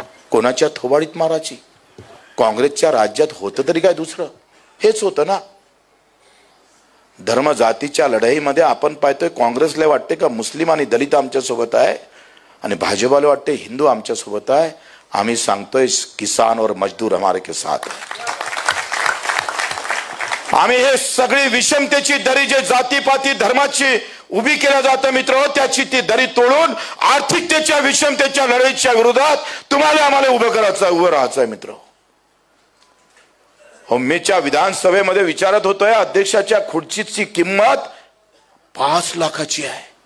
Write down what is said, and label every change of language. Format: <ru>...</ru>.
<mr>कोणाच्या थोबाडीत माराची? काँग्रेसच्या राज्यात होतं तरी काय दुसरं? हेच होतं ना. धर्म जातीच्या लढाईमध्ये आपण पाहतोय काँग्रेसला वाटते का मुस्लिम आणि दलित आमच्या सोबत आहे आणि भाजपाला वाटते हिंदू आमच्या सोबत आहे. आम्ही सांगतोय</mr> <hi>किसान और मजदूर हमारे के साथ है.</hi> <mr>आम्ही हे सगळी विषमतेची दरी जे जातीपाती धर्माची उभी केल्या जातं मित्र, त्याची ती दरी तोडून आर्थिकतेच्या विषमतेच्या लढाईच्या विरोधात तुम्हाला आम्हाला उभं राहायचंय मित्र. मीच्या विधानसभेमध्ये विचारत होतोय अध्यक्षाच्या खुर्चीची किंमत 5 लाखाची आहे.</mr>